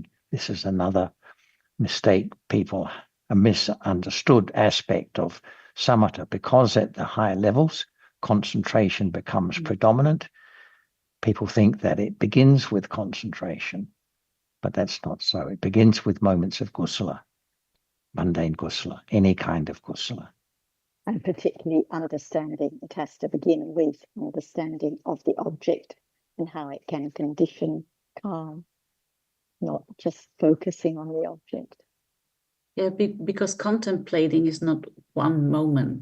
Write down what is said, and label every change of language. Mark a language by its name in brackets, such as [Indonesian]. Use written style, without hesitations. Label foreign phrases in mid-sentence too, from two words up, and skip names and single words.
[English] This is another mistake people, a misunderstood aspect of samatha, because at the higher levels, concentration becomes predominant. People think that it begins with concentration, but that's not so. It begins with moments of kusala, mundane kusala, any kind of kusala. And particularly understanding, it has to begin with understanding of the object and how it can condition calm, not just focusing on the object. Yeah, because contemplating is not one moment.